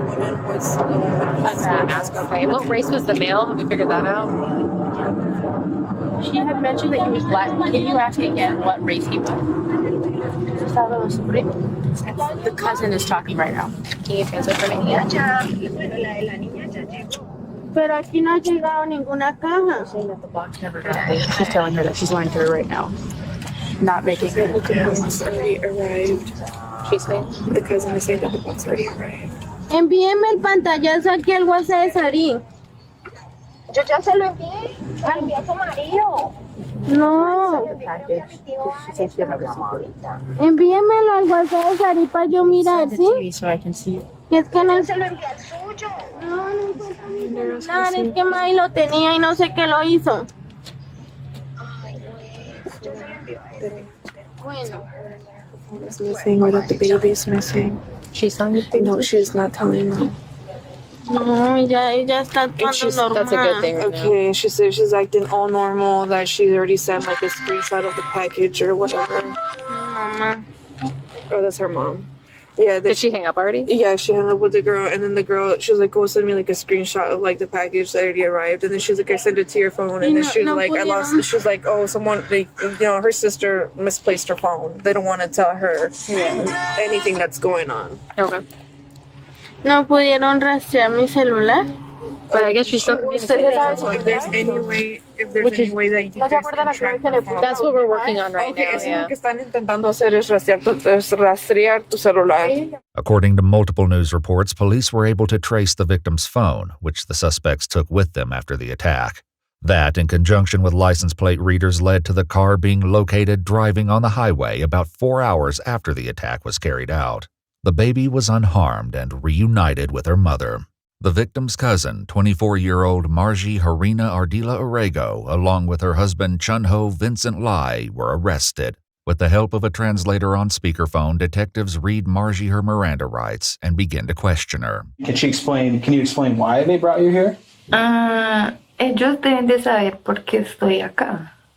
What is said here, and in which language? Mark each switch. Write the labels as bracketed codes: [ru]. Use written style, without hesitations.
[en] The woman was a mask. Okay. What race was the male? Have we figured that out? She had mentioned that he was black. Can you ask again what race he was? The cousin is talking right now. Can you translate for me? [es] Pero aquí no ha llegado ninguna caja. [en] Saying that the box never got there. She's telling her that she's lying to her right now. Not making it. The box already arrived. She's saying? The cousin is saying that the box already arrived. [es] Envíeme el pantallazo aquí al WhatsApp de Sarín. Yo ya se lo envié. Al envié a tu marido. No. Envíemelo al WhatsApp de Sarín para yo mirar, ¿sí? [en] So I can see it. [es] Es que no se lo envié al suyo. No encuentro nada. Es que May lo tenía y no sé qué lo hizo. Bueno. [en] It's missing, or that the baby is missing. She's telling you? No, she's not telling me. [es] No, ella está actuando normal. [en] That's a good thing right Okay, she said she's acting all normal, that she already sent like a screenshot of the package or whatever. [es] Mamá. [en] Oh, that's her mom. Yeah. Did she hang up already? Yeah, she hung up with the girl, and then the girl, she was like, "Go send me like a screenshot of like the package that already arrived." And then she was like, "I sent it to your phone." And then she was like, "I lost." She was like, "Oh, someone, her sister misplaced her phone. They don't want to tell her anything that's going on." Okay. [es] No pudieron rastrear mi celular. [en] But I guess she's still... If there's any way that you can track the phone. That's what we're working on right now, [es] Eso [en] yeah. [es] lo que están intentando hacer es rastrear tu celular. [en] According to multiple news reports, police were able to trace the victim's phone, which the suspects took with them after the attack. That, in conjunction with license plate readers, led to the car being located driving on the highway about 4 hours after the attack was carried out. The baby was unharmed and reunited with her mother. The victim's cousin, 24-year-old Margie Harina Ardila Orego, along with her husband Chunho Vincent Lai, were arrested. With the help of a translator on speakerphone, detectives read Margie her Miranda rights and begin to question her. Can you explain why they brought you here? [es] Ellos deben de saber por qué estoy acá.